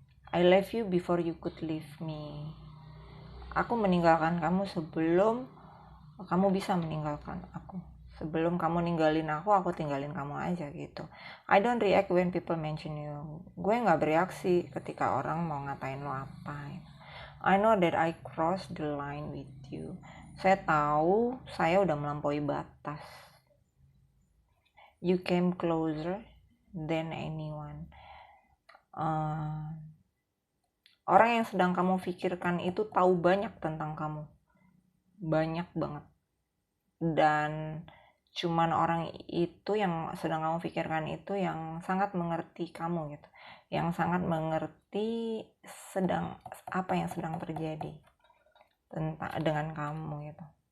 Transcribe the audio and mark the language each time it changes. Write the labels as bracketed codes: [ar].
[en] I left you before you could leave me. [id] Aku meninggalkan kamu sebelum kamu bisa meninggalkan aku. Sebelum kamu ninggalin aku tinggalin kamu aja gitu. [en] I don't react when people mention you. [id] Gue gak bereaksi ketika orang mau ngatain lo apa. [en] I know that I crossed the line with you. [id] Saya tahu saya udah melampaui batas. [en] You came closer than anyone. [id] Orang yang sedang kamu pikirkan itu tahu banyak tentang kamu. Banyak banget. Dan cuman orang itu yang sedang kamu pikirkan itu yang sangat mengerti kamu gitu. Yang sangat mengerti apa yang sedang terjadi dengan kamu gitu.